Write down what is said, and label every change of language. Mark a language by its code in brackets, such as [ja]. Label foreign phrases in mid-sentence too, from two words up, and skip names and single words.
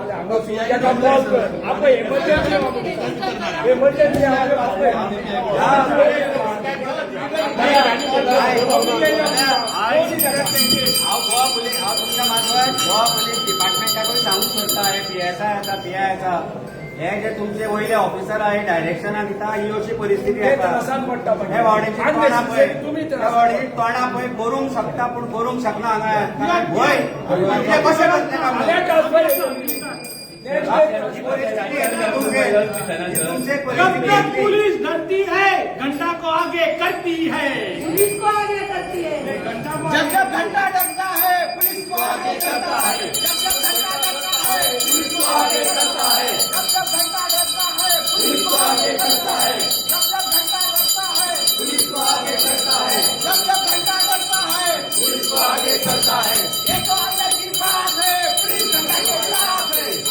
[kok] गोवा पुलीस डिपार्टमेंटाकूय सांगूंक सोदता हे PSI येता PI येता हे जे तुमचे वयले ऑफिसर आहे डायरेक्शनाक दिता ही अशी परिस्थिती येता हे वाडीची तोंडां पळय त्या वाडीची तोंडां पळय करूंक शकता पूण करूंक शकना हांगा वय कशें [hi] जब तक पुलिस डरती है घंटा को आगे करती है पुलिस को आगे करती है जब जब घंटा डरता है पुलिस को आगे करता है जब जब घंटा डरता है पुलिस को आगे करता है जब जब घंटा डरता है पुलिस को आगे करता है जब जब घंटा डरता है पुलिस को आगे करता है जब जब घंटा डरता है पुलिस को आगे करता है ये तो अंदर की बात है पुलिस घंटा के खिलाफ है